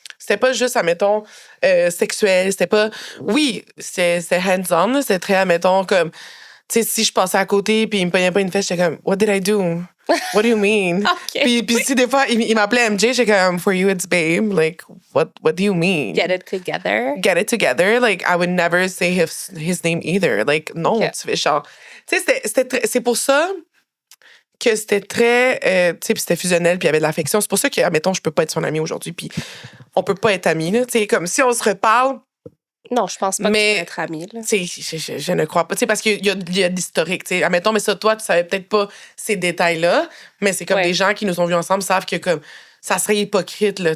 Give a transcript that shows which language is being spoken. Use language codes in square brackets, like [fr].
[fr] C'était pas juste, admettons, sexuel. C'était pas. Oui, c'était hands-on. C'était très, admettons, comme. Tu sais, si je passais à côté puis il me payait pas une fesse, j'étais comme, [en] what did I do? What do you mean? [fr] Puis si des fois, il m'appelait MJ, j'étais comme, [en] for you, it's babe. Like, what do you mean? Get it together. Get it together. Like, I would never say his name either. [fr] Like, non, tu fais genre. Tu sais, c'est pour ça que c'était très. Tu sais, puis c'était fusionnel, puis il y avait de l'affection. C'est pour ça que, admettons, je peux pas être son ami aujourd'hui, puis on peut pas être amis, là. Tu sais, comme si on se reparle. Non, je pense pas que tu peux être amie. Je ne crois pas. T'sais, parce qu'il y a de l'historique. Admettons, mais ça, toi, tu savais peut-être pas ces détails-là, mais c'est comme des gens qui nous ont vus ensemble savent que comme ça serait hypocrite.